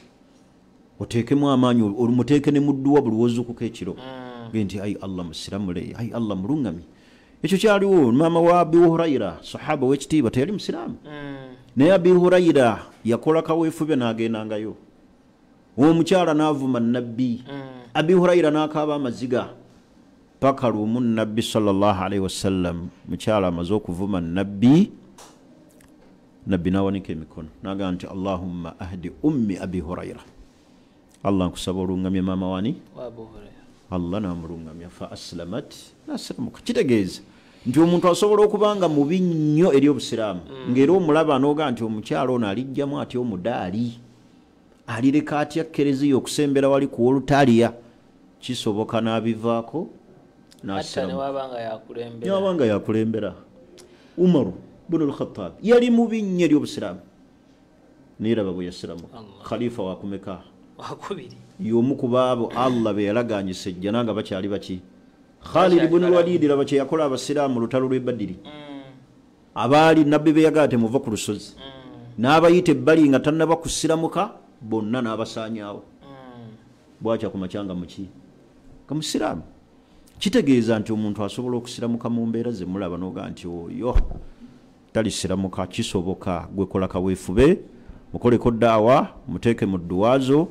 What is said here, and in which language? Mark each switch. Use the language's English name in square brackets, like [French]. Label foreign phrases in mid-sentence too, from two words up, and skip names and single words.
[Ganda] oteekemu amaanyi muteeke ne mudduwa buli wozuukuka ekiro nti ayi Allah musiramule ayi Allah mulungamye ekyo kyaliwo maama wa Abi Hurayra sahaba w'ekitiibwa teyali musiraamu naye Abi Hurayra yakola kaweefube n'agendangayo omukyala n'avuma nabbi Abi Hurayra n'akaaba amaziga paka lumu nabbi [Arabic] صلى الله عليه وسلم [Ganda] mukyala amaze okuvuma nabbi n'awanika emikono n'agamba nti [Arabic] اللهم اهد أم أبي هريرة [Ganda] Allah nkusaba olungamye maama wani Allah n'amulungamya [Arabic] فأسلمت [Ganda] n'asiramuka kitegeeza nti omuntu asobola okubanga mubi nnyo eri obusiraamu ng'era omulaba n'oga nti omukyala ono alijjamu ati omudaali alireka atya kereziya okusembera wali ku olutaliya kisoboka n'abivaako n'abanga yakulembera Umaru bin al-Khattab yali mubi nnyo eri obusiraamu niraba bwe yasiramuka khalifa wakumeka y'omu ku baabo Allah be yalaganyisa ejjana nga bakyali baki Khalid ibn al-Walid laba kye yakola abasiraamu mu lutalo lw'e Badiri abaali nabbi be yagala temuva ku lusozi n'abayita ebbali nga tannaba kusiramuka bonna n'abasaanyaawo bwakya ku makyanga muki nga musiraamu kitegeeza nti omuntu asobola okusiramuka mu mbeera ze mulaba n'oga nti oyo talisiramuka kisoboka gwekola kaweefube mukoleko ddaawa muteeke mu dduwaazo